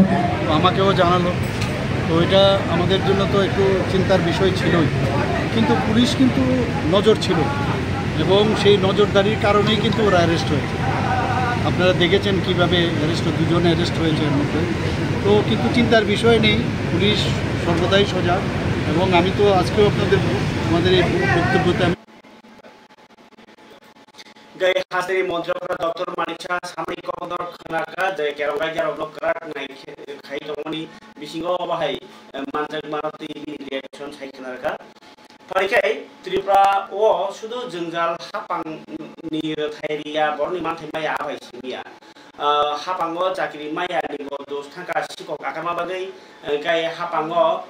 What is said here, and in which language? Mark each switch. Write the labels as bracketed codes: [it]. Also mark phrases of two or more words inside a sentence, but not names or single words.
[bn] আমাকেও জানালো, তো এটা আমাদের জন্য তো একটু চিন্তার বিষয় ছিলই, কিন্তু পুলিশ কিন্তু নজর ছিল এবং সেই নজরদারির কারণেই কিন্তু ওরা অ্যারেস্ট হয়েছে। আপনারা দেখেছেন কীভাবে দুজনে অ্যারেস্ট হয়েছে এর মধ্যে। তো কিন্তু চিন্তার বিষয় নেই, পুলিশ সর্বদাই সজাগ এবং আমি তো আজকেও আমাদের এই বক্তব্যতে আমি [trp] gay hasri montrokra Dr. Manisha samri komodor khanaka je kerongai jaro blokrak nai khai tomoni bisingo bahai manjak manoti reaction sai khanaka parikai Tripura o sudu jengjal hapang ni thairia borni manthai maya abai simia hapango chakri maya ni go dos thangka sikok akama bagai gay hapango